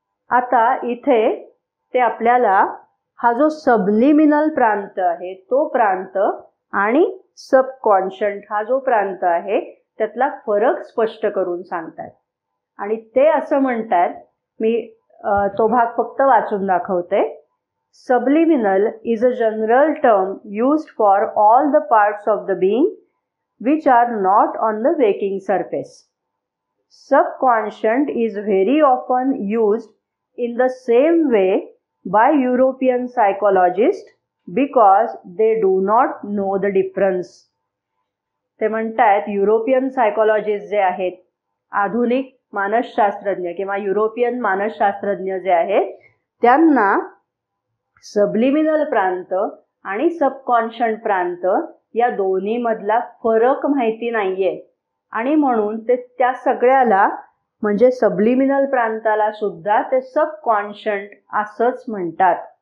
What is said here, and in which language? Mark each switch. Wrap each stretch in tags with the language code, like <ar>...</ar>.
<mr>आता इथे ते आपल्याला हा जो सबलिमिनल प्रांत आहे तो प्रांत आणि सबकॉन्शियंट हा जो प्रांत आहे त्यातला फरक स्पष्ट करून सांगतात. आणि ते असं म्हणतात, मी तो भाग फक्त वाचून दाखवते.</mr> <en>Subliminal is a general term used for all the parts of the being which are not on the waking surface. Subconscient is very often used in the same way by European psychologists because they do not know the difference.</en> <mr>ते म्हणतात European psychologist जे आहेत, आधुनिक मानसशास्त्रज्ञ किंवा European मानसशास्त्रज्ञ जे आहेत, त्यांना सबलिमिनल प्रांत आणि सबकॉन्शियंट प्रांत या दोन्ही मधला फरक माहिती नाहीये आणि म्हणून ते त्या सगळ्याला म्हणजे सबलिमिनल प्रांताला सुद्धा ते सबकॉन्शियंट असंच म्हणतात.</mr>